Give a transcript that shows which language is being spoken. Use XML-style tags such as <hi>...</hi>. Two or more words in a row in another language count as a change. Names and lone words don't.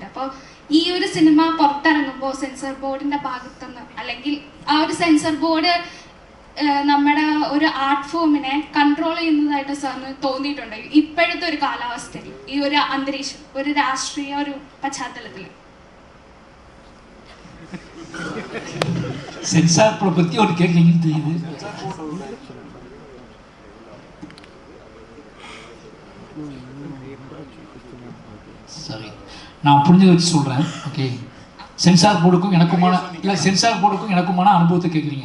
<ml>അപ്പോൾ ഈ ഒരു സിനിമ പുറത്തിറങ്ങുമ്പോൾ</ml> <en>censor board</en> <ml>ഭാഗത്തുനിന്ന്, അല്ലെങ്കിൽ ആ ഒരു</ml> <en>censor board</en> <ml>നമ്മുടെ ഒരു</ml> <en>art form control</en> <ml>ചെയ്യുന്നതായിട്ട് സാറിന് തോന്നിയിട്ടുണ്ട് ഇപ്പോഴത്തെ ഒരു കാലാവസ്ഥയിൽ, ഈ ഒരു അന്തരീക്ഷം, ഒരു രാഷ്ട്രീയ ഒരു പശ്ചാത്തലത്തിൽ?</ml> <en>censor board</en> <ta>பற்றி ஒரு கேட்குறீங்கன்னு தெரியுது. சரி, நான் புரிஞ்சதை வச்சு சொல்கிறேன். ஓகே,</ta> <en>censor board</en> <ta>எனக்குமான அனுபவத்தை கேட்குறீங்க.</ta>